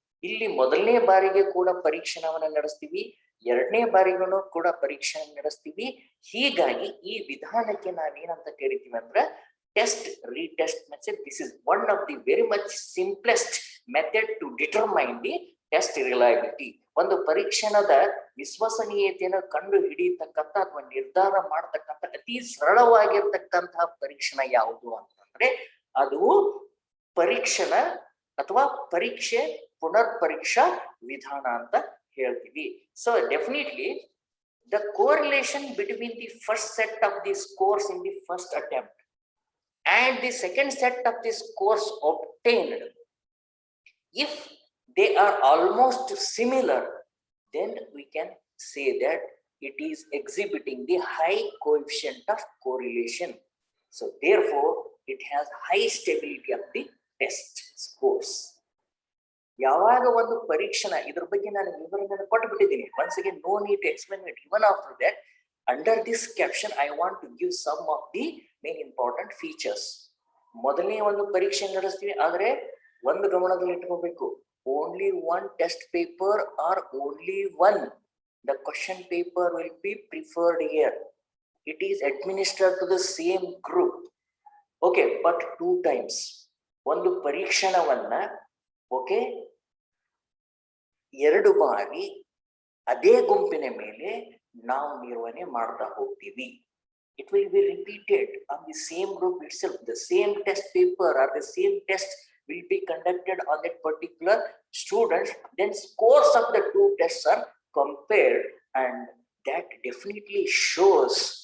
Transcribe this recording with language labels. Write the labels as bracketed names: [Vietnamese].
[Kannada] ಇಲ್ಲಿ ಮೊದಲನೇ ಬಾರಿಗೆ ಕೂಡ ಪರೀಕ್ಷಣವನ್ನ ನಡೆಸ್ತೀವಿ, ಎರಡನೇ ಬಾರಿಗೂ ಕೂಡ ಪರೀಕ್ಷೆ ನಡೆಸ್ತೀವಿ. ಹೀಗಾಗಿ ಈ ವಿಧಾನಕ್ಕೆ ನಾವೇನಂತ ಕರಿತೀವಿ ಅಂದ್ರೆ test retest method. [English] This is one of the very much simplest method to determine the test reliability. [Kannada] ಒಂದು ಪರೀಕ್ಷಣದ ವಿಶ್ವಸನೀಯತೆಯನ್ನು ಕಂಡು ಹಿಡಿಯತಕ್ಕಂಥ ಅಥವಾ ನಿರ್ಧಾರ ಮಾಡತಕ್ಕಂಥ ಅತಿ ಸರಳವಾಗಿರ್ತಕ್ಕಂತಹ ಪರೀಕ್ಷಣ ಯಾವುದು ಅಂತಂದ್ರೆ ಅದು ಪರೀಕ್ಷಣ ಅಥವಾ ಪರೀಕ್ಷೆ ಪುನರ್ ಪರೀಕ್ಷಾ ವಿಧಾನ ಅಂತ ಹೇಳ್ತೀವಿ. [English] So definitely the correlation between the first set of the scores in the first attempt and the second set of the scores obtained, if they are almost similar, then we can say that it is exhibiting the high coefficient of correlation. So therefore it has high stability of the test scores. [Kannada] ಯಾವಾಗ ಒಂದು ಪರೀಕ್ಷಣ, ಇದ್ರ ಬಗ್ಗೆ ನಾನು ವಿವರಣೆ ಕೊಟ್ಟುಬಿಟ್ಟಿದ್ದೀನಿ. [English] once again no need to explain it. Even after that, under this caption I want to give some of the main important features. [Kannada] ಮೊದಲನೇ ಒಂದು ಪರೀಕ್ಷೆ ನಡೆಸ್ತೀವಿ, ಆದ್ರೆ ಒಂದು ಗಮನದಲ್ಲಿ ಇಟ್ಕೋಬೇಕು, [English] only one test paper or only one the question paper will be preferred here. It is administered to the same group, okay, but 2 times. [Kannada] ಒಂದು ಪರೀಕ್ಷಣವನ್ನ okay 2 ಬಾರಿ ಅದೇ ಗುಂಪಿನ ಮೇಲೆ ನಾವು ನಿರ್ವಹಣೆ ಮಾಡ್ತಾ ಹೋಗ್ತೀವಿ. [English] It will be repeated on the same group itself. The same test paper or the same test will be conducted on that particular student. Then scores of the 2 tests are compared, and that definitely shows